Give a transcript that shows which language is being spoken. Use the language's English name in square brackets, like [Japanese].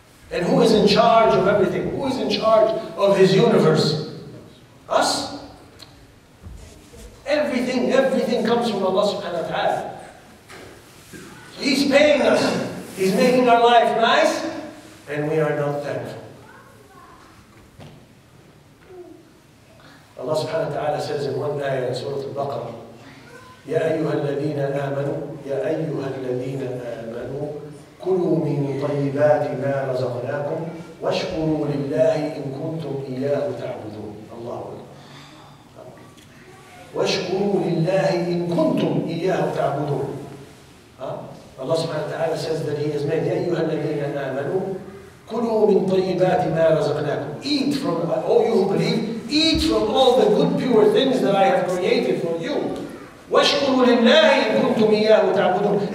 [English] And who is in charge of everything? Who is in charge of His universe? Us? Everything comes from Allah subhanahu wa ta'ala. He's paying us. He's making our life nice, and we are not thankful. Allah subhanahu wa ta'ala says in one ayah in Surah Al-Baqarah, [Arabic] يَا أَيُّهَا الَّذِينَ آمَنُوا كُلُوا مِن طَيِّبَاتِ مَا رَزَقْنَاكُمْ وَاشْكُرُوا لِلَّهِ إِن كُنتُمْ إِيَّاهُ تَعْبُدُونَ الله أكبر. وَاشْكُرُوا لِلَّهِ إِن كُنتُمْ إِيَّاهُ تَعْبُدُونَ. [English] Allah subhanahu wa ta'ala says that He has made [Arabic] يَا أَيُّهَا الَّذِينَ آمَنُوا كُلُوا مِن طَيِّبَاتِ مَا رَزَقْنَاكُمْ. [English] Eat from, all you who believe, eat from all the good pure things that I have created for you. [Arabic] وَاشْكُرُوا لِلَّهِ إِن كُنتُمْ إِيَّاهُ تَعْبُدُونَ.